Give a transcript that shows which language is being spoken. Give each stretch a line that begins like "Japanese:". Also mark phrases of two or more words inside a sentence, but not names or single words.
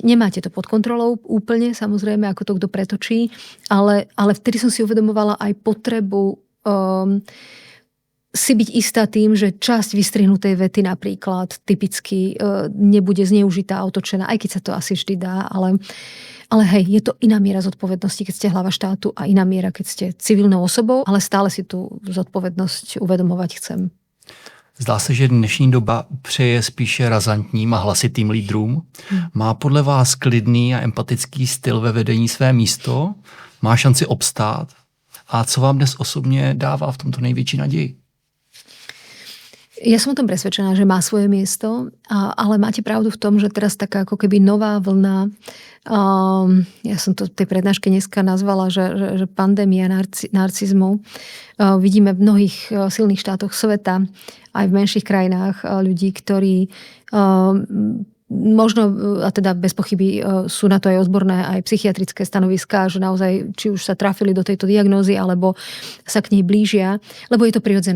Slovak: Nemáte to pod kontrolou úplne, samozrejme, ako to kto pretočí, ale vtedy som si uvedomovala aj potrebu si byť istá tým, že časť vystrihnutej vety napríklad typicky nebude zneužitá a otočená, aj keď sa to asi vždy dá, ale hej, je to iná miera zodpovednosti, keď ste hlava štátu a iná miera, keď ste civilnou osobou, ale stále si tú zodpovednosť uvedomovať chcem.
Czech: Zdá se, že dnešní doba přeje spíše razantním a hlasitým lídrům. Má podle vás klidný a empatický styl ve vedení své místo? Má šanci obstát? A co vám dnes osobně dává v tomto největší naději?
Slovak: Ja som o tom presvedčená, že má svoje miesto, ale máte pravdu v tom, že teraz taká ako keby nová vlna, ja som to v tej prednáške dneska nazvala, že pandémia narcizmu. Vidíme v mnohých silných štátoch sveta, aj v menších krajinách ľudí, ktorí možno, a teda bez pochyby sú na to aj odborné, aj psychiatrické stanoviská, že naozaj, či už sa trafili do tejto diagnózy, alebo sa k nej blížia, lebo je to prirodzené.